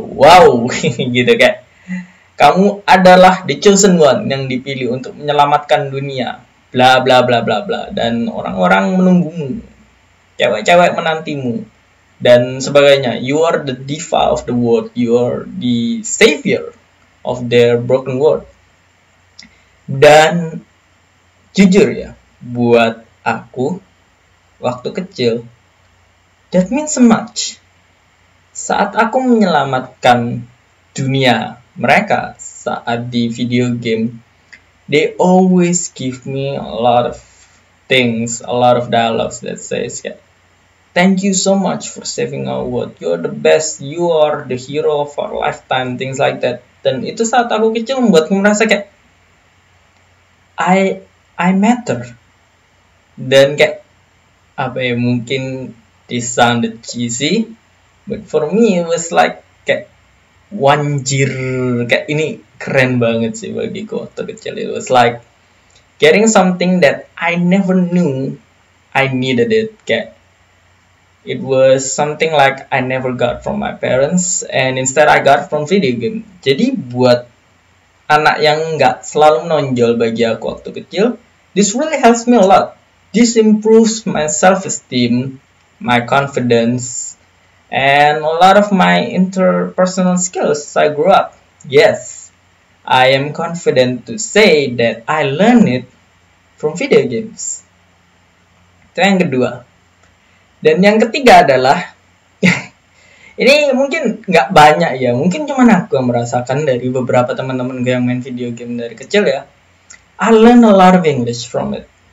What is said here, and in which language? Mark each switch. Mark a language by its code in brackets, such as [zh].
[id] Wow, gitu kayak kamu adalah [en] the chosen one [id] yang dipilih untuk menyelamatkan dunia. Bla bla bla bla bla, dan orang-orang menunggumu, cewek-cewek menantimu dan sebagainya. [en] You are the diva of the world, you are the savior of their broken world. [id] Dan jujur ya, buat aku waktu kecil [en] that means so much. [id] Saat aku menyelamatkan dunia mereka saat di video game, [en] they always give me a lot of things, a lot of dialogues that says, thank you so much for saving our world. You're the best. You are the hero of our lifetime. Things like that. [id] Dan itu saat aku kecil membuatku merasa kayak [en] I matter. [id] Dan kayak apa ya, mungkin [en] this sounded cheesy, but for me it was like [id] kayak wanjir, kayak ini keren banget sih bagiku waktu kecil. [en] It was like getting something that I never knew I needed it. Kayak it was something like I never got from my parents, and instead I got from video game. [id] Jadi buat anak yang nggak selalu menonjol bagi aku waktu kecil, [en] this really helps me a lot. This improves my self-esteem, my confidence, and a lot of my interpersonal skills as I grew up. Yes, I am confident to say that I learned it from video games. [id] Itu yang kedua. Dan yang ketiga adalah ini mungkin nggak banyak ya, mungkin cuma aku yang merasakan dari beberapa teman-teman gue yang main video game dari kecil ya. [en] I learned a lot of English from it.